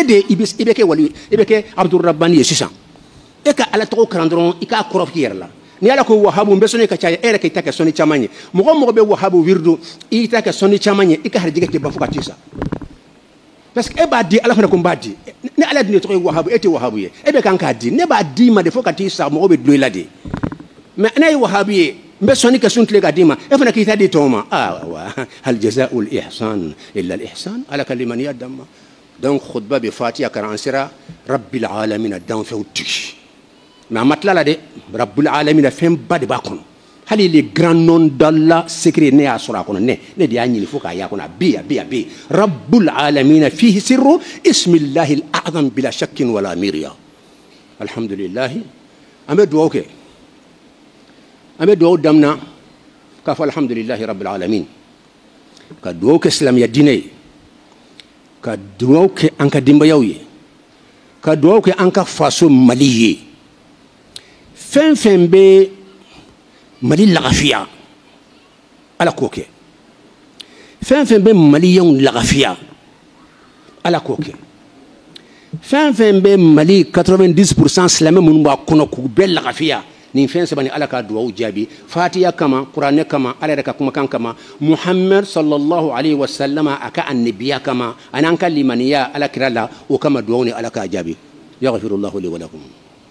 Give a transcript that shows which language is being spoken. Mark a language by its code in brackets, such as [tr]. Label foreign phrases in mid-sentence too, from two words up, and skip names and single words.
[bm] de ye i bɛ kɛ wali i bɛ kɛ abdurrabbani ye sisan e ka ala tɔgɔ kalan dɔrɔn i k'a kɔrɔ k'i yɛrɛ la ni ala ko wahabu n bɛ sɔnni ka caya e yɛrɛ k'i ta kɛ sɔnni caman ye mɔgɔ mɔgɔ bɛ wahabu wirdu i ta kɛ sɔnni caman ye i ka harijɛgɛ tɛ ban fo ka t'i sa [fr] parce que [bm] e b'a di ala fana ko n b'a di ni ala dun de tɔgɔ ye wahabu e tɛ wahabu ye e bɛ kan k'a di ne b'a di ma de fo ka t'i sa mɔgɔ bɛ dulon i la de mais n'a ye wahabu ye n bɛ sɔnni kɛ sun tile k'a d'i ma e fana k'i ta di tɔw ma [ar] وهل جزاء الإحسان إلا ال [bm] ihsan ala ka limaniya d'an ma donc khutba bɛ fatiha karan an sera [ar] رب العالمين [bm] danfɛnw tigi mais a ma tila la dɛ [ar] رب العالمين [bm] fɛn ba de b'a kɔnɔ hali [fr] les grands noms d'Allah secret [bm] ne y'a sɔrɔ a kɔnɔ ne de y'a ɲini fo k'a y'a kɔnɔ a bɛ yen [ar] رب العالمين فيه سر اسم الله الأعظم بلا شك ولا مرية الحمد لله [bm] an bɛ dugawu kɛ an bɛ dugawu daminɛ k'a fɔ [ar] الحمد لله رب العالمين [bm] ka dugawu kɛ silamɛya diinɛ ye ka dugawu kɛ an ka denbayaw ye ka dugawu kɛ an ka faso Mali ye fɛn fɛn bɛ Mali lagafiya ala k'o kɛ fɛn fɛn bɛ maliyɛnw lagafiya ala k'o kɛ fɛn fɛn bɛ Mali 90% silamɛ minnu b'a kɔnɔ k'u bɛɛ lagafiya nin fɛn saba ni ala ka dugawu jaabi fatiha kama kuranɛ kama ala yɛrɛ ka kumakan kama muhammad [ar] صلى الله عليه وسلم [bm] a ka annabiya kama ani an ka limaniya ala kira la o kama dugawu ni ala ka jaabi [ar] يغفر الله لي ولكم